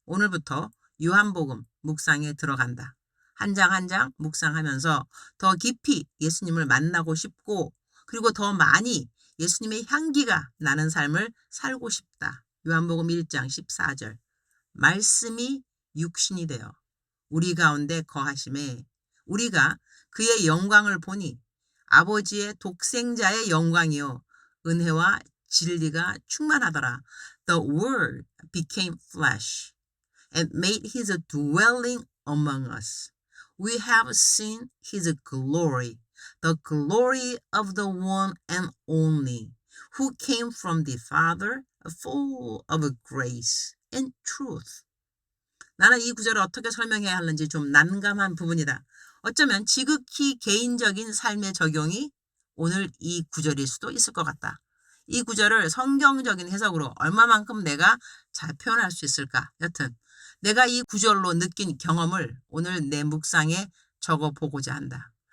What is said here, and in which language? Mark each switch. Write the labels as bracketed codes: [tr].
[ko] 오늘부터 요한복음 묵상에 들어간다. 한 장 한 장 묵상하면서 더 깊이 예수님을 만나고 싶고 그리고 더 많이 예수님의 향기가 나는 삶을 살고 싶다. 요한복음 1장 14절 말씀이 육신이 되어 우리 가운데 거하심에 우리가 그의 영광을 보니 아버지의 독생자의 영광이요 은혜와 진리가 충만하더라. [en] The word became flesh and made his dwelling among us. We have seen his glory, the glory of the one and only, who came from the Father, full of grace and truth. [ko] 나는 이 구절을 어떻게 설명해야 하는지 좀 난감한 부분이다. 어쩌면 지극히 개인적인 삶의 적용이 오늘 이 구절일 수도 있을 것 같다. 이 구절을 성경적인 해석으로 얼마만큼 내가 잘 표현할 수 있을까? 여튼 내가 이 구절로 느낀 경험을 오늘 내 묵상에 적어보고자 한다.